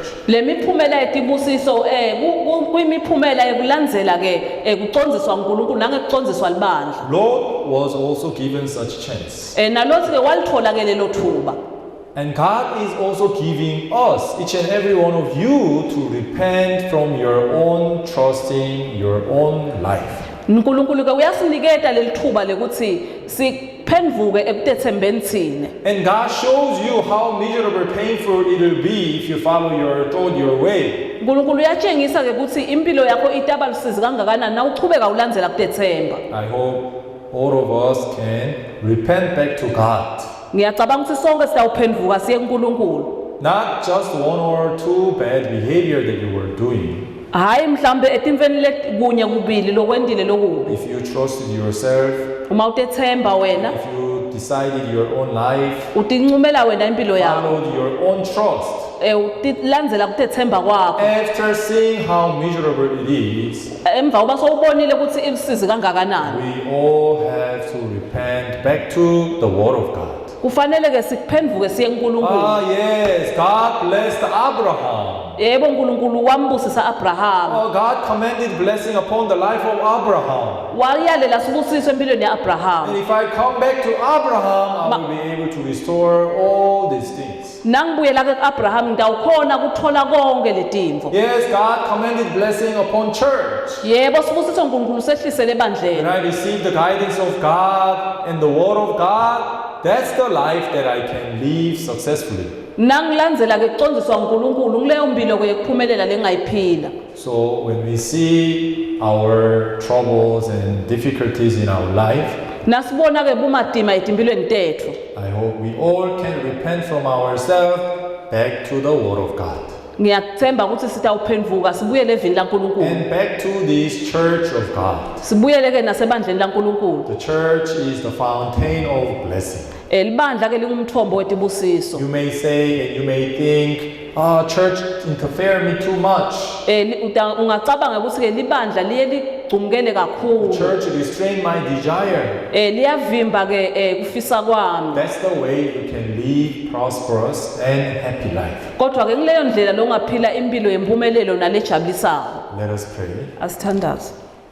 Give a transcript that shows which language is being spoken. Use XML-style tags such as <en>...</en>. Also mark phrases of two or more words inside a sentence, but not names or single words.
<ss>Le miphumela yetibusiso kuyimiphumela yokulandzela ke kucondziswa uNkulunkulu nangekucondziswa libandla.</ss> <en>Lord was also given such chance.</en> <ss>Nalothi ke walithola ke lelo thuba.</ss> <en>And God is also giving us, each and every one of you, to repent from your own trusting your own life.</en> <ss>uNkulunkulu ke uyasiniketa lelithuba lekuthi siphendvuke ekutethembeni thina.</ss> <en>And God shows you how miserable, painful it will be if you follow your thought, your way.</en> <ss>uNkulunkulu uyatshengisa ke ukuthi impilo yakho itaba lusizi kangakanani na uchubeka ulandzela kutethemba.</ss> <en>I hope all of us can repent back to God.</en> <ss>Ngiyacabanga ukuthi sonke siyawuphendvuka siye kuNkulunkulu.</ss> <en>Not just one or two bad behavior that you were doing.</en> <ss>Hayi mhlambe etimveni lekunye kubili lokwendile lokubi.</ss> <en>If you trusted yourself,</en> <ss>Uma utethemba wena,</ss> <en>if you decided your own life,</en> <ss>utincumela wena impilo yakho.</ss> <en>followed your own trust,</en> <ss>landzela kutethemba kwakho</ss> <en>After seeing how miserable it is,</en> <ss>emva uba sowubonile ukuthi ilisizi kangakanani</ss> <en>we all have to repent back to the Word of God.</en> <ss>kufanele ke sikuphenduke siye kuNkulunkulu</ss> <en>Ah, yes, God blessed Abraham.</en> <ss>yebo uNkulunkulu wambusisa Abraham</ss> <en>Oh, God commanded blessing upon the life of Abraham.</en> <ss>wayalela sibusiso empilweni yaAbraham</ss> <en>And if I come back to Abraham, I will be able to restore all these things.</en> <ss>nangibuyela ke kuAbraham ngiyawukhona ukuthola konke letimvo</ss> <en>Yes, God commanded blessing upon church.</en> <ss>yebo sibusiso uNkulunkulu sehlisele</ss> <en>When</en> <ss>ebandleni</ss> <en>I receive the guidance of God and the Word of God, that's the life that I can live successfully.</en> <ss>nangilandzela ke kucondziswa uNkulunkulu ngileyo mpilo ke yokuphumelela lengayiphila</ss> <en>So when we see our troubles and difficulties in our life,</en> <ss>nasibona ke bumadima etimpilweni tethu</ss> <en>I hope we all can repent from ourselves back to the Word of God</en> <ss>ngiyakuthemba ukuthi sitawuphenduka sibuyele evini laNkulunkulu</ss> <en>and back to this church of God.</en> <ss>sibuyele ke nasebandleni laNkulunkulu</ss> <en>The church is the fountain of blessing.</en> <ss>libandla ke lingumthombo wetibusiso</ss> <en>You may say and you may think, church interfere me too much.</en> <ss>ungacabanga ukuthi ke libandla liye ligcumukele kakhulu</ss> <en>Church restrain my desire.</en> <ss>liyavimba ke kufisa kwami</ss> <en>That's the way you can live prosperous and happy life.</en> <ss>kodwa ke kuleyo ndlela longaphila impilo yempumelelo nalejabulisayo</ss> <en>Let us pray.</en> <ss>asithandaze</ss>